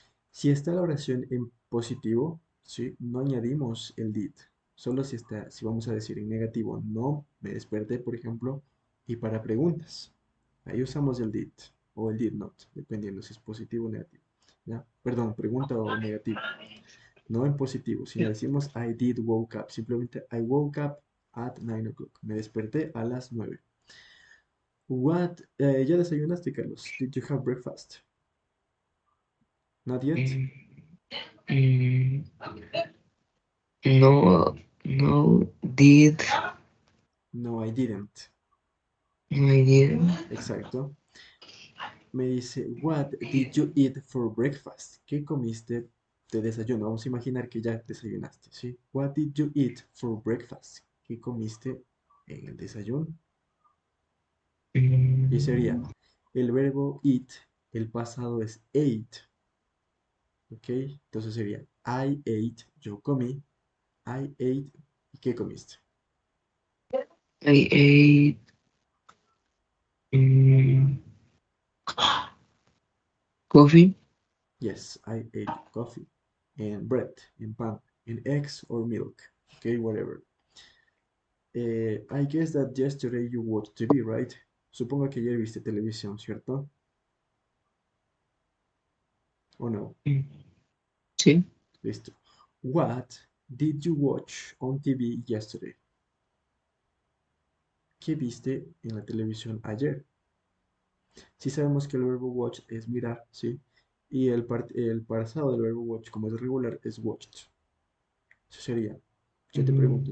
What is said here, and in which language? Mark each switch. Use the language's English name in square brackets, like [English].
[Spanish] Si está la oración en positivo, ¿sí? No añadimos el did. Solo si está, si vamos a decir en negativo, no me desperté, por ejemplo, y para preguntas. Ahí usamos el did o el did not, dependiendo si es positivo o negativo. ¿Ya? Perdón, pregunta o negativo. No en positivo, sino decimos [English] I did woke up. Simplemente I woke up at 9 o'clock. [Spanish] Me desperté a las 9. [English] What? [Spanish] ¿Ya desayunaste, Carlos? [English] Did you have breakfast? Not yet? Mm, mm, no, no did. No, I didn't. I did. [Spanish] Exacto. Me dice, [English] what did you eat for breakfast? [Spanish] ¿Qué comiste de desayuno? Vamos a imaginar que ya desayunaste, ¿sí? [English] What did you eat for breakfast? [Spanish] ¿Qué comiste en el desayuno? Y sería, Mm, el verbo eat, el pasado es ate, ¿ok? Entonces sería, [English] I ate, [Spanish] yo comí, I ate, ¿y qué comiste? [English] I ate mm, coffee. Yes, I ate coffee and bread and pan and eggs or milk, okay, whatever. I guess that yesterday you watched TV, right? [Spanish] Supongo que ayer viste televisión, ¿cierto? ¿O no? Mm, sí. Listo. [English] What did you watch on TV yesterday? [Spanish] ¿Qué viste en la televisión ayer? Sí sabemos que el verbo watch es mirar, ¿sí? Y el pasado del verbo watch, como es regular, es watched. Eso sería, yo te pregunto,